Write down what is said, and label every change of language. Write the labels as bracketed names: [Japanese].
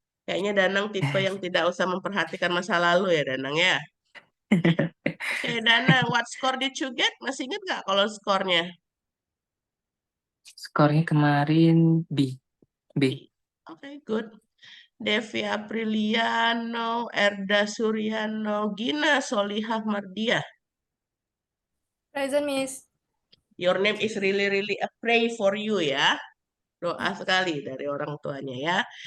[Indonesian] Kayaknya Danang tipe yang tidak usah memperhatikan masa lalu ya, Danang ya. [English] Oke, Danang, what score did you get? [Indonesian] Masih ingat nggak kalau skornya? Skornya kemarin B. B. [English] Oke, good. Devi Apriliano, Erda Suryano, Gina Solihah Mardiah. Present, Miss. Your name is really a pray for you [Indonesian] ya. Doa sekali dari orang tuanya ya.